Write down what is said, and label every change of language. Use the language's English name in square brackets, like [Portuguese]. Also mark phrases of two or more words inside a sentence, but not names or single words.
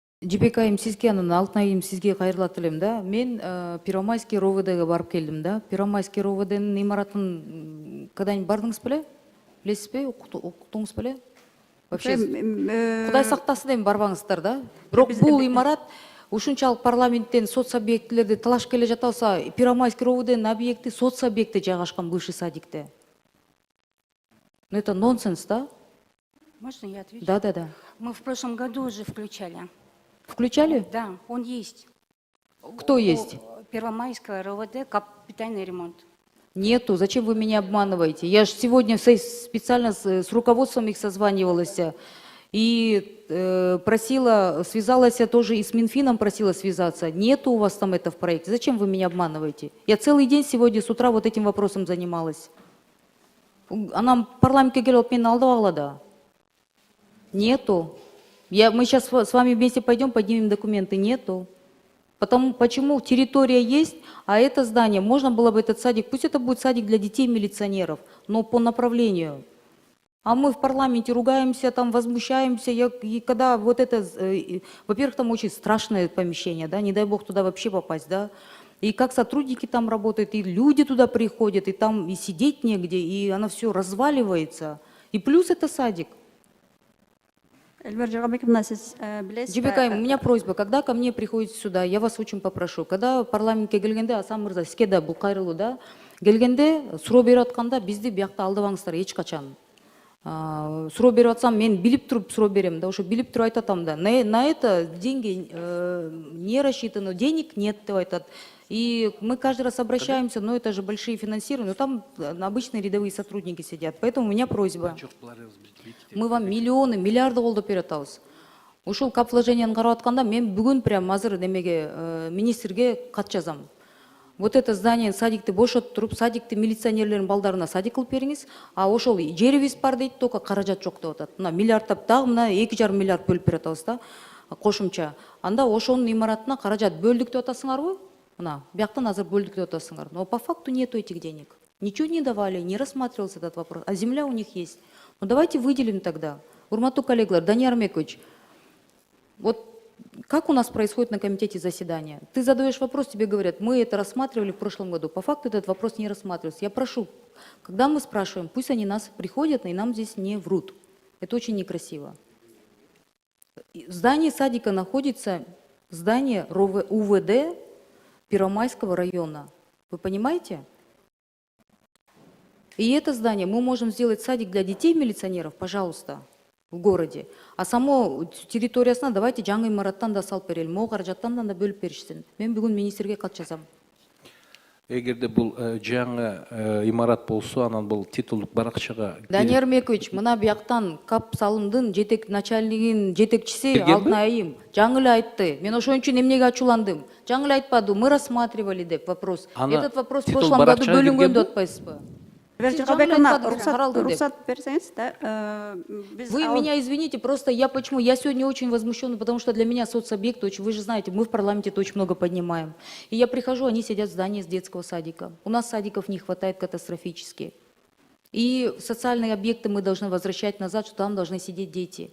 [Kyrgyz] Жибек айым сизге анан Алтын айым сизге кайрылат элем да. Мен Первомайский РОВДга барып келдим да. Первомайский РОВДнын имаратын когда-нибудь бардыңыз беле? Билесизби? Уктуңуз беле? Вообще Кудай сактасын эми барбаңыздар да. Бирок бул имарат ушунчалык парламенттен соц объектилерди талаш келе жатабыза, Первомайский РОВДнын объекти соц объекти жайгашкан бывший садикте. [Russian] Ну это нонсенс, да? Можно я отвечу? Да. Мы в прошлом году уже включали. Включали? Да, он есть. Кто есть? Первомайская РОВД, капитальный ремонт. Нету. Зачем вы меня обманываете? Я же сегодня специально с руководством их созванивалась и просила, связалась я тоже и с Минфином просила связаться. Нету у вас там это в проекте. Зачем вы меня обманываете? Я целый день сегодня с утра вот этим вопросом занималась. [Kyrgyz] Она парламентке келип мени алдап алгыла да. [Russian] Нету. Мы сейчас с вами вместе пойдем, поднимем документы. Нету. Почему территория есть, а это здание, можно было бы этот садик, пусть это будет садик для детей милиционеров, но по направлению. А мы в парламенте ругаемся, там возмущаемся, и когда вот это, во-первых, там очень страшное помещение, да, не дай бог туда вообще попасть, да. И как сотрудники там работают, и люди туда приходят, и там и сидеть негде, и оно все разваливается. И плюс это садик. Жибек айым, у меня просьба, когда ко мне приходите сюда, я вас очень попрошу, когда [Kyrgyz] парламентке келгенде, Асан мырза, сизге да бул кайрылуу да, келгенде суроо берип атканда бизди биякта алдабаңыздар эч качан. Суроо берип атсам, мен билип туруп суроо берем да, ошо билип туруп айтатам да. [Russian] На это деньги не рассчитаны, денег нет, [Kyrgyz] деп айтат. [Russian] И мы каждый раз обращаемся, но это же большие финансирования, но там обычные рядовые сотрудники сидят. Поэтому у меня просьба. Мы вам миллионы, миллиарды [Kyrgyz] колдоп берип атабыз. Ушул кап вложенияны карап атканда мен бүгүн прям азыр немеге министрге кат жазам. [Russian] Вот это здание, [Kyrgyz] садикти бошотуп туруп, садикти милиционерлердин балдарына садик кылып бериңиз, а ошол жерибиз бар дейт, только каражат жок деп атат. Мына миллиардтап дагы мына 2,5 миллиард бөлүп берип атабыз да, кошумча. Анда ошонун имаратына каражат бөлдүк деп атасыңарбы? Мына, бияктан азыр бөлдүк деп атасыңар. [Russian] Но по факту нету этих денег. Ничего не давали, не рассматривался этот вопрос. А земля у них есть. Ну давайте выделим тогда. [Kyrgyz] Урматтуу коллегалар, Данияр Армекович, [Russian] вот как у нас происходит на комитете заседания? Ты задаешь вопрос, тебе говорят, мы это рассматривали в прошлом году. По факту этот вопрос не рассматривался. Я прошу, когда мы спрашиваем, пусть они нас приходят и нам здесь не врут. Это очень некрасиво. В здании садика находится здание УВД Первомайского района. Вы понимаете? И это здание мы можем сделать садик для детей милиционеров, пожалуйста, в городе. А само [Kyrgyz] территориясына давайте жаңы имараттан да салып берели, могу каражаттан да бөлүп беришсин. Мен бүгүн министрге кат жазам. Эгерде бул жаңы имарат болсо, анан бул титулдук баракчага. Данияр Армекович, мына бияктан кап салымдын начальнигин жетекчиси Алтын айым жаңы эле айтты. Мен ошон үчүн эмнеге ачууландым? Жаңы эле айтпады, [Russian] мы рассматривали деп вопрос. Этот вопрос в прошлом году [Kyrgyz] бөлүнгөн деп атпайсызбы? [Kazakh] Рұқсат берсеңіз, [Russian] Вы меня извините, просто я сегодня очень возмущена, потому что для меня соцобъекты, вы же знаете, мы в парламенте это очень много поднимаем. И я прихожу, они сидят в здании с детского садика. У нас садиков не хватает катастрофически. И социальные объекты мы должны возвращать назад, что там должны сидеть дети.